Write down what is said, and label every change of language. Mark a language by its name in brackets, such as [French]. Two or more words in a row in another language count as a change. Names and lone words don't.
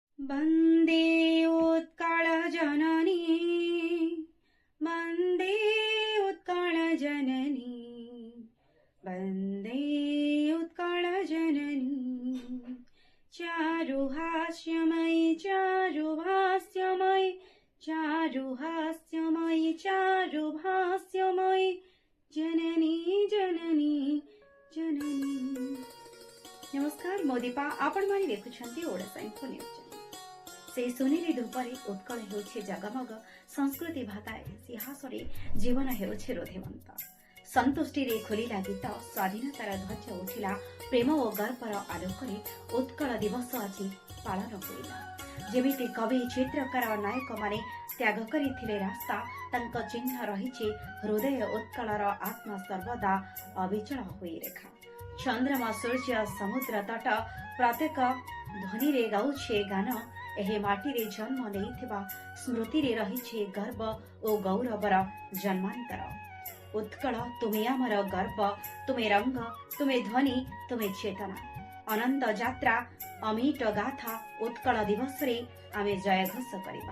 [Odia] ବନ୍ଦେ ଉତ୍କଳଜନନୀ ବନ୍ଦେ ଉତ୍କଳଜନନୀ ବନ୍ଦେ ଉତ୍କଳଜନନୀ ଚାରୁହାସ୍ୟମୟୀ ଚାରୁଭାଷ୍ୟମୟୀ ଚାରୁହାସ୍ୟମୟୀ ଚାରୁଭାଷ୍ୟମୟୀ ଜନନୀ ଜନନୀ ଜନନୀ। ନମସ୍କାର ମୋ ଦୀପା ଆପଣ ମାନେ ଦେଖୁଛନ୍ତି ଓଡ଼ିଶା ଇନ୍ଫୋ ନ୍ୟୁଜ। ସେ ସୁନେଲି ଧୂପରେ ଉତ୍କଳ ହେଉଛେ ଜଗମଗ ସଂସ୍କୃତି ଭାତାଏ ଇତିହାସରେ ଜୀବନ ହେଉଛେ ରୋଧେବନ୍ତ ସନ୍ତୁଷ୍ଟି ରେ ଖୋଲିଲା ଗୀତ ସ୍ୱାଧୀନତାର ଧ୍ୱଜ ଉଠିଲା ପ୍ରେମ ଔର ଗର୍ବର ଆଲୋକରେ ଉତ୍କଳ ଦିବସ ଆଜ ପାଳନ ହୋଇଲା। ଯେମିତି କବି ଚିତ୍ରକାର ନାୟକ ମାନେ ତ୍ୟାଗ କରିଥିଲେ ରାସ୍ତା ତାଙ୍କ ଚିହ୍ନ ରହିଛେ ହୃଦୟ ଉତ୍କଳର ଆତ୍ମା ସର୍ବଦା ଅବିଚଳ ହୋଇ ରେଖା। ଚନ୍ଦ୍ରମା ସୂର୍ଯ୍ୟ ସମୁଦ୍ର ତଟ ପ୍ରତ୍ୟେକ ଧ୍ୱନି ରେ ଗାଉଛେ ଗାନ ଏହେ ମାଟି ରେ ଜନ୍ମ ନେଇଥିବା ସ୍ମୃତି ରେ ରହିଛେ ଗର୍ବ ଓ ଗୌରବର ଜନ୍ମାନ୍ତର। ଉତ୍କଳ ତୁମେ ଆମର ଗର୍ବ ତୁମେ ରଙ୍ଗ ତୁମେ ଧ୍ୱନି ତୁମେ ଚେତନା ଅନନ୍ତ ଯାତ୍ରା ଅମିଟ ଗାଥା ଉତ୍କଳ ଦିବସ ରେ ଆମେ ଜୟ ଘୋଷ କରିବା।